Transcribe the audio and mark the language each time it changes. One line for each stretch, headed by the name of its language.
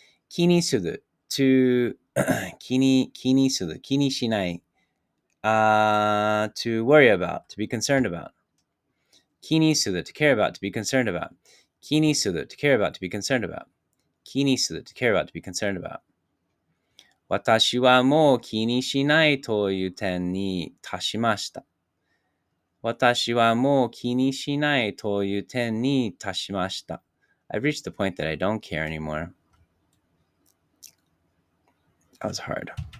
English: 気にする to 気にする気にしない to worry about, to be concerned about. 気にする to care about, to be concerned about. 気にする to care about, to be concerned about. 気にする to care about, to be concerned about.
Japanese: 私はもう気にしないという点に達しました。私はもう気にしないという点に達しました。
English: I've reached the point that I don't care anymore. That was hard.